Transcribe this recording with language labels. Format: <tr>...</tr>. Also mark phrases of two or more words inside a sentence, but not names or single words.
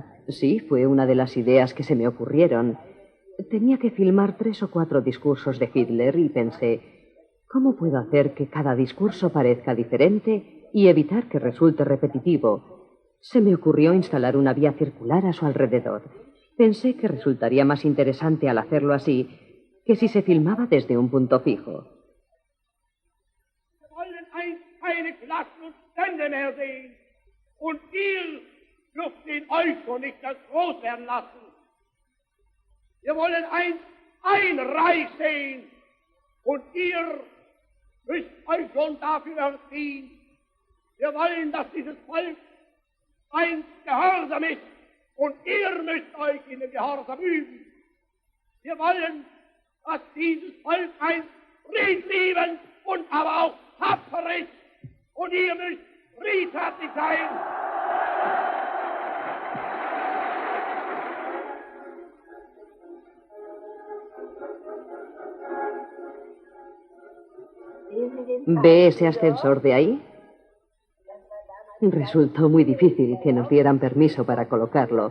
<es>Sí, fue una de las ideas que se me ocurrieron. Tenía que filmar 3 o 4 discursos de Hitler y pensé, ¿cómo puedo hacer que cada discurso parezca diferente y evitar que resulte repetitivo? Se me ocurrió instalar una vía circular a su alrededor. Pensé que resultaría más interesante al hacerlo así que si se filmaba desde un punto fijo.</es> <de>Keine Klassen und Stände mehr sehen. Und ihr dürft den euch schon nicht als groß werden lassen. Wir wollen ein Reich sehen. Und ihr müsst euch schon dafür erziehen. Wir wollen, dass dieses Volk einst gehorsam ist. Und ihr müsst euch in den Gehorsam üben. Wir wollen, dass dieses Volk einst friedliebend und aber auch tapfer ist. Und ihr müsst friedfertig sein.</de> <es>¿Ve ese ascensor de ahí? Resultó muy difícil que nos dieran permiso para colocarlo.</es>